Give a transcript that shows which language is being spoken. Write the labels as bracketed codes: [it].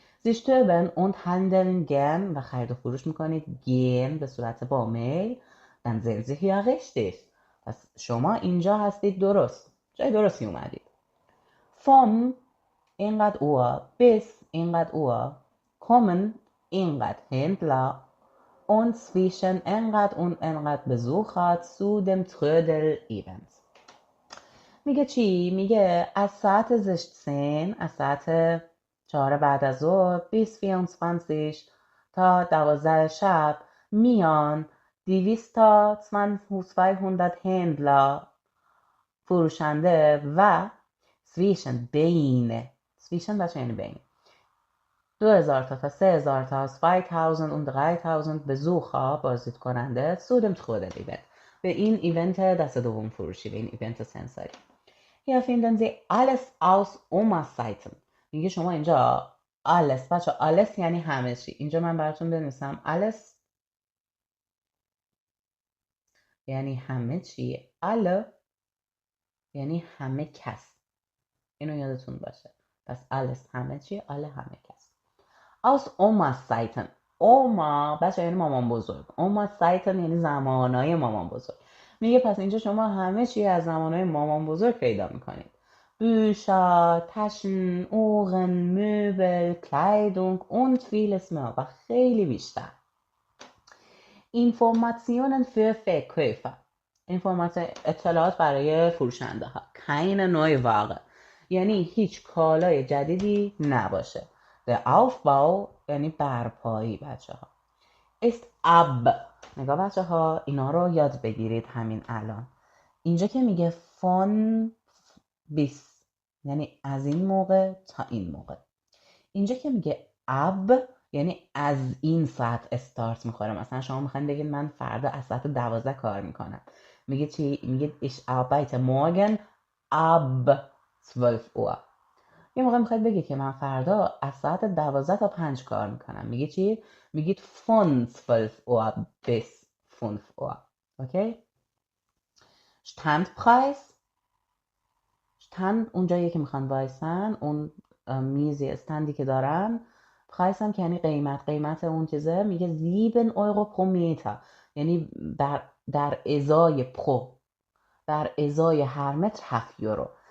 [fa] شتوبن [de] und handeln gern [fa] و خرید و فروش میکنید [de] gern [fa] به صورت با میل. [de] dann sind Sie hier richtig. [fa] پس شما اینجا هستید درست، جای درستی اومدید. [de] vom [fa] اینقدر [de] Uhr bis اینقدر Uhr kommen اینقدر Händler und zwischen اینقدر und اینقدر Besucher zu dem Trödel-Event. [fa] میگه چی؟ میگه از ساعت 16 از ساعت 4 بعد از ظهر 20:24 تا 12 شب میان 200 تا 200 هندلا فروشنده و [de] zwischen [fa] بچه یعنی بین 2000 تا 3000 تا [de] 2000 und 3000 Besucher [fa] بازدید کننده [de] zu dem Trödel-Event [fa] به این ایونت دست دوم فروشی به این ایونت سنساری. [de] Hier finden Sie alles aus Omas Seiten. [fa] میگه شما اینجا alles بچه alles یعنی همه چی. اینجا من براتون بنویسم alles یعنی همه چی. alle یعنی همه کس. اینو یادتون باشه. پس alles همه چی alle همه کس. [de] aus Omas Seiten. [fa] اوما بچه یعنی مامان بزرگ. [de] Omas Seiten [fa] یعنی زمانای مامان بزرگ. میگه پس اینجا شما همه چی از زمانای مامان بزرگ پیدا میکنید. [de] Bücher, Taschen, Uhren, Möbel, Kleidung und vieles mehr [fa] و خیلی بیشتر. [de] Informationen für Verkäufer. [fa] اطلاعات برای فروشنده ها. [de] keine neue Ware. [fa] یعنی هیچ کالای جدیدی نباشه. [de] Der Aufbau [fa] یعنی برپایی بچه ها. [de] ist ab. [fa] نگاه بچه ها اینا رو یاد بگیرید همین الان. اینجا که میگه [de] von bis [fa] یعنی از این موقع تا این موقع. اینجا که میگه ab یعنی از این ساعت استارت میخوره. مثلا شما میخواین بگید من فردا از ساعت 12 کار میکنم. میگه چی؟ میگه [de] ich arbeite morgen ab 12 Uhr. [fa] یه موقع میخواید بگید که من فردا از ساعت 12 تا 5 کار میکنم. میگه چی؟ میگید [de] von 12 Uhr bis 5 Uhr. [fa] اوکی؟ Standpreis اونجایی که میخوان وایسن اون میزی استندی که دارن پرایس هم که یعنی قیمت اون چیزه میگه [de] 7 euro pro meter [fa] یعنی در ازای در ازای هر متر 7 یورو.